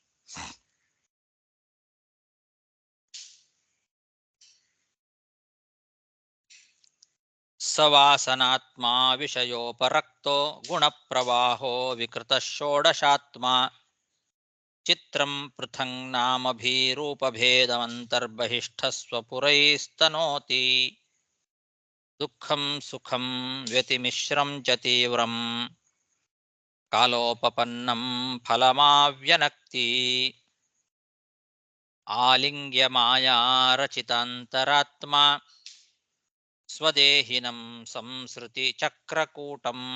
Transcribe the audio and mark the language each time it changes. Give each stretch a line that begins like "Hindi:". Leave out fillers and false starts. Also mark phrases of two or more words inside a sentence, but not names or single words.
Sanskrit: ಸವಾಸನಾತ್ಮ ವಿಷಯೋಪರಕ್ತೋ ಗುಣಪ್ರವಾಹೋ ವಿಕೃತ ಷೋಡಶಾತ್ಮ ಚಿತ್ರಂ ಪೃಥಂಗ್ ನಾಮಭೀರೂಪಭೇದಮಂತರ್ಬಹಿಷ್ಠಸ್ವಪುರೈಸ್ತನೋತಿ ದುಃಖಂ ಸುಖಂ ವ್ಯತಿಮಿಶ್ರಂ ಚ ತೀವ್ರಂ ಕಾಲೋಪಪನ್ನಂ ಫಲಮಾವ್ಯನಕ್ತಿ ಆಲಿಂಗ್ಯ ಮಾಯಾರಚಿತಾಂತರಾತ್ಮ ಸ್ವದೇಹಿನಂ ಸಂಸೃತಿ ಚಕ್ರಕೂಟಂ.